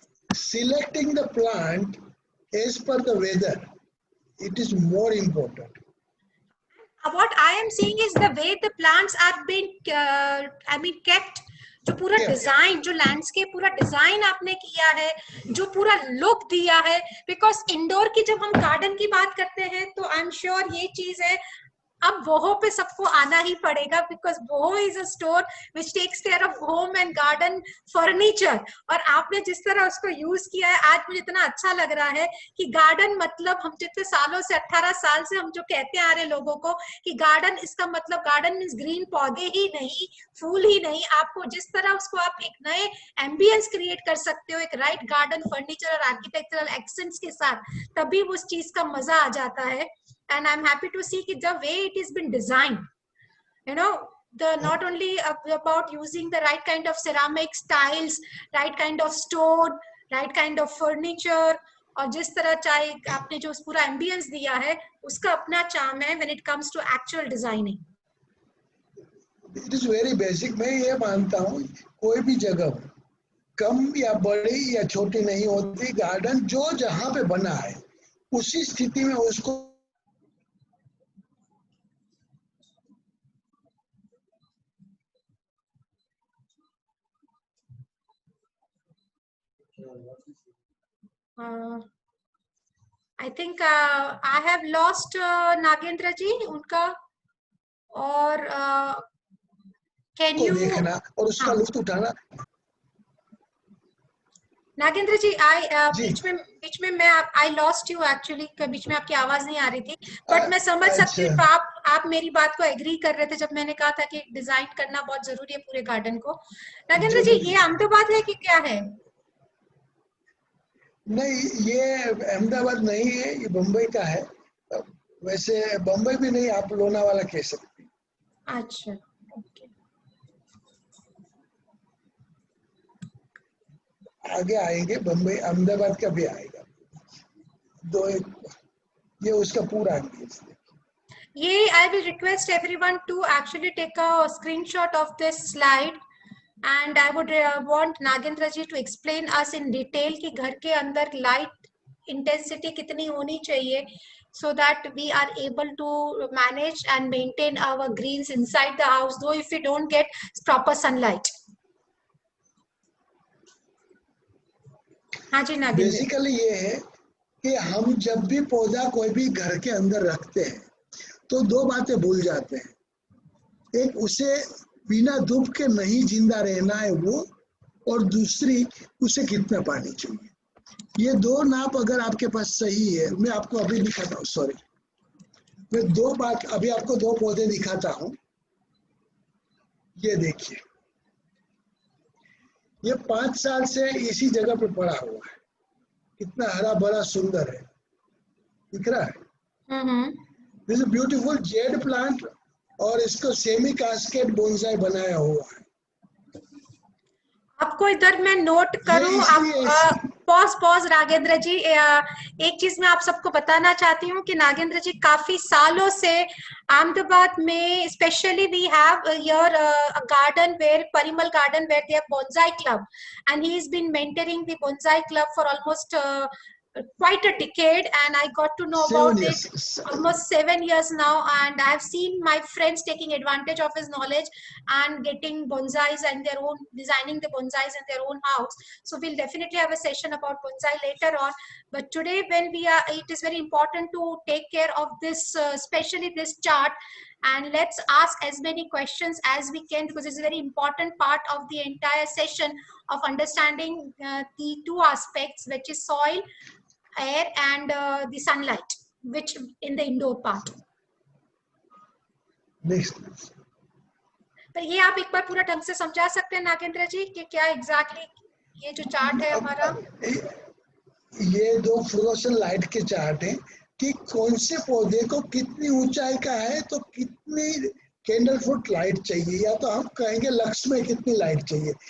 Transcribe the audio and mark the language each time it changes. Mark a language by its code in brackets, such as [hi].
[en] Selecting the plant as per the weather, it is more important. What I am seeing is the way the plants are being kept, [hi] जो पूरा design, जो landscape पूरा design आपने किया है, जो पूरा लुक दिया है, बिकॉज इंडोर की जब हम गार्डन की बात करते हैं तो [en] I am sure [hi] ये चीज है, अब वोहो पे सबको आना ही पड़ेगा, [en] because Voho is a store which takes care of home and garden furniture, [hi] और आपने जिस तरह उसको यूज किया है आज मुझे इतना अच्छा लग रहा है कि गार्डन मतलब हम जितने सालों से 18 साल से हम जो कहते आ रहे लोगों को कि गार्डन, इसका मतलब गार्डन मीन्स ग्रीन पौधे ही नहीं, फूल ही नहीं, आपको जिस तरह उसको आप एक नए एम्बियंस क्रिएट कर सकते हो एक राइट गार्डन फर्नीचर और आर्किटेक्चरल एक्सेंट्स के साथ, तभी उस चीज का मजा आ जाता है। [en] And I'm happy to see the way it has been designed, you know, the not only about using the right kind of ceramics, tiles, right kind of stone, right kind of furniture, [hi] और जिस तरह चाहे आपने जो पूरा ambience दिया है उसका अपना चार्म है [en] when it comes to actual designing. It is very basic. [hi] मैं ये मानता हूँ कोई भी जगह कम या बड़ी या छोटी नहीं होती, गार्डन जो जहाँ पे बना है उसी स्थिति में उसको [en] I think I have lost Nagendra ji [hi] उनका, और [en] can you [hi] देखना और उसका लुत्फ उठाना। नागेंद्र जी बीच में मैं [en] I lost you actually, [hi] बीच में आपकी आवाज नहीं आ रही थी, बट मैं समझ सकती हूँ आप मेरी बात को एग्री कर रहे थे जब मैंने कहा था कि डिजाइन करना बहुत जरूरी है पूरे गार्डन को। नागेंद्र जी ये अहमदाबाद है कि क्या है? नहीं, ये अहमदाबाद नहीं है, ये बम्बई का है। वैसे बम्बई भी नहीं, आप लोनावाला कह सकते हैं। अच्छा, ओके। आगे आएंगे, बम्बई अहमदाबाद का भी आएगा, दो एक, ये उसका पूरा एम्बियंस। [en] ये I will request everyone to actually take a screenshot of this slide, and I would want Nagendra ji to explain us in detail [hi] कि घर के अंदर light intensity कितनी होनी चाहिए [en] so that we are able to manage and maintain our greens inside the house, though if we don't get proper sunlight. [hi] हाँ जी Nagendra. Basically ये है कि हम जब भी पौधा कोई भी घर के अंदर रखते हैं तो दो बातें भूल जाते हैं, एक उसे बिना धूप के नहीं जिंदा रहना है वो, और दूसरी उसे कितना पानी चाहिए। ये दो नाप अगर आपके पास सही है, मैं आपको अभी दिखाता हूँ, सॉरी मैं अभी आपको दो पौधे दिखाता हूँ। ये देखिए, ये 5 साल से इसी जगह पे पड़ा हुआ है, कितना हरा भरा सुंदर है, दिख रहा है। [en] this is beautiful jade plant, [hi] और इसको [en] semi cascade bonsai [hi] बनाया हुआ है। आपको इधर मैं नोट करूं, आप पॉज नागेंद्र जी, एक चीज मैं आप सबको बताना चाहती हूँ कि नागेंद्र जी काफी सालों से अहमदाबाद में [en] Specially we have here a garden where Parimal garden where they have bonsai club, and he has been mentoring the bonsai club for almost quite a decade, and I got to know about it almost 7 years now, and I have seen my friends taking advantage of his knowledge and getting bonsais and their own, designing the bonsais in their own house. So we'll definitely have a session about bonsai later on, but today when we are, it is very important to take care of this, especially this chart, and let's ask as many questions as we can, because it's a very important part of the entire session of understanding the two aspects, which is soil, air, and the sunlight, which in the indoor part. Next. [hi] तो ये आप एक बार पूरा ढंग से समझा सकते हैं नागेंद्र जी कि क्या एग्जैक्टली ये जो चार्ट है हमारा? ये दो फ्लोरोसेंट लाइट के चार्ट हैं कि कौन से पौधे को कितनी ऊंचाई का है तो कितनी कैंडल फुट लाइट चाहिए, या तो हम कहेंगे लक्स में कितनी लाइट चाहिए।